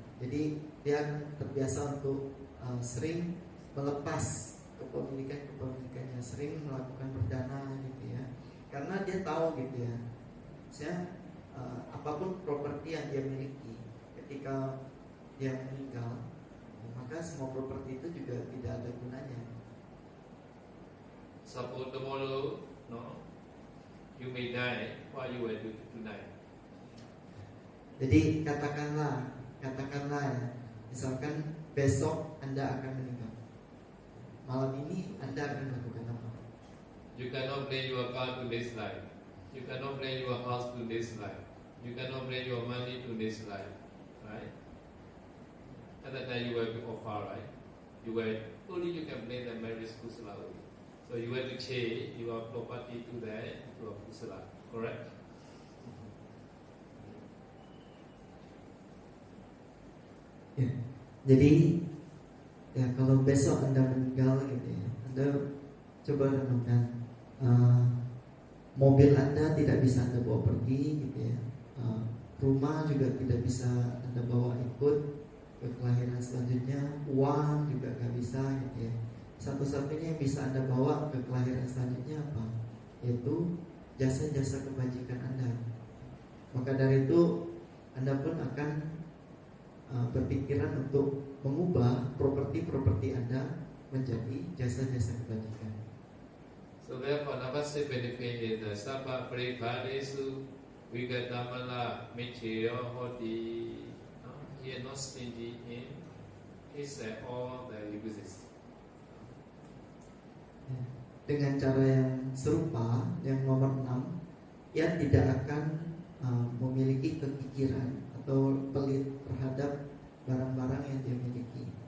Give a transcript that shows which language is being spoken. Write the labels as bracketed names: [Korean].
[Indonesian] Jadi dia akan terbiasa untuk sering melepas kepemilikannya, sering melakukan perdana gitu ya. Karena dia tahu gitu ya, apapun properti yang dia miliki ketika dia meninggal, maka semua properti itu juga tidak ada gunanya. [English] Suppose tomorrow, no, you may die. What you will do tonight? [Indonesian] Jadi katakanlah ya, misalkan besok Anda akan meninggal, malam ini Anda akan melakukan apa? [English] You cannot bring your car to this life. You cannot bring your house to this life. You cannot bring your money to this life, right? At that time you will be offer, right? Only you can bring the marriage kusala only. So you have to change your property to a kusala, correct? [Indonesian] Ya, jadi ya kalau besok Anda meninggal gitu ya, Anda coba renungkan, mobil Anda tidak bisa Anda bawa pergi gitu ya, rumah juga tidak bisa Anda bawa ikut ke kelahiran selanjutnya, uang juga nggak bisa gitu ya. Satu-satunya yang bisa Anda bawa ke kelahiran selanjutnya apa? Yaitu jasa-jasa kebajikan Anda. Maka dari itu Anda pun akan berpikiran untuk mengubah properti-properti Anda menjadi jasa-jasa kebajikan. [English] So therefore, number 7 benefit is the [Pali] sabba paribharesu vigatamala michiro hoti. [English] He is not stingy in his all the uses. [Indonesian] Dengan cara yang serupa, yang nomor 6, ia tidak akan memiliki memiliki kepikiran atau pelit terhadap barang-barang yang dia miliki.